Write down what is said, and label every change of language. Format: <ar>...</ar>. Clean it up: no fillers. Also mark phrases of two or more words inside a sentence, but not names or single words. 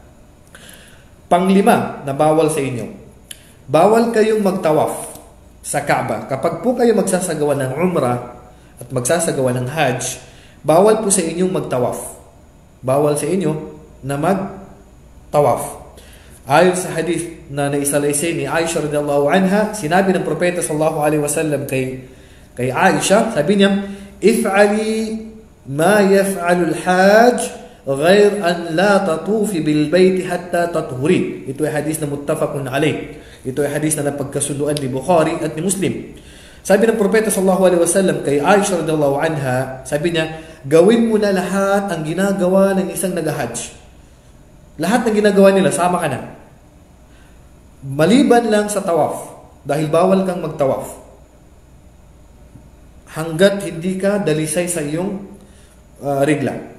<tl>Pang-5 na bawal sa inyo, bawal kayong magtawaf sa Kaaba. Kapag po kayo magsasagawa ng umrah at magsasagawa ng hajj, bawal po sa inyong magtawaf. Bawal sa inyo na magtawaf. Ayon sa hadith na naisalaysay ni Aisha</tl> <ar>رضي الله عنها,</ar> <tl>sinabi ng Propeta</tl> <ar>صلى الله عليه وسلم</ar> <tl>kay Aisha, sabi niya,</tl> <ar>"افعلي ما يفعل الحاج غير أن لا تطوفي بالبيت حتى تطهري."</ar> <tl>Ito ay hadith na</tl> <ar>متفق عليه.</ar> <tl>Ito ay hadith na napagkasunduan ni Bukhari at ni Muslim. Sabi ng Propeta</tl> <ar>صلى الله عليه وسلم</ar> <tl>kay Aisha</tl> <ar>رضي الله عنها,</ar> <tl>sabi niya, "Gawin mo na lahat ang ginagawa ng isang nag-hajj." Lahat ng ginagawa nila, sama ka na. Maliban lang sa tawaf, dahil bawal kang magtawaf. Hanggat hindi ka dalisay sa iyong regla.</tl>